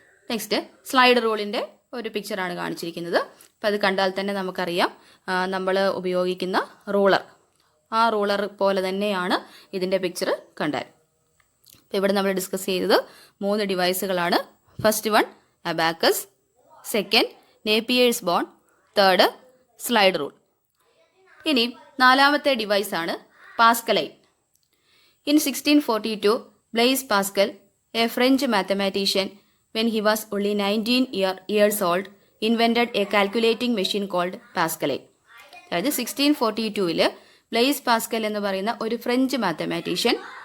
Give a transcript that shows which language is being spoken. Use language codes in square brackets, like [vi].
[ml] Next, slide റൂളിൻ്റെ ഒരു പിക്ചറാണ് കാണിച്ചിരിക്കുന്നത്. അപ്പം അത് കണ്ടാൽ തന്നെ നമുക്കറിയാം നമ്മൾ ഉപയോഗിക്കുന്ന റൂളർ, ആ റൂളർ പോലെ തന്നെയാണ് ഇതിൻ്റെ പിക്ചർ കണ്ടാൽ. അപ്പോൾ ഇവിടെ നമ്മൾ ഡിസ്കസ് ചെയ്തത് 3 ഡിവൈസുകളാണ്. First one abacus, second നേപ്പിയേഴ്സ് bone, third slide rule. ഇനി നാലാമത്തെ ഡിവൈസാണ് പാസ്കലൈൻ. [en] In 1642 Blaise Pascal, a French mathematician, when he was only 19 years old, invented a calculating machine called Pascaline. [ml] അതായത് 1642 ബ്ലെയ്സ് പാസ്കൽ എന്ന് പറയുന്ന ഒരു ഫ്രഞ്ച് മാത്തമാറ്റീഷ്യൻ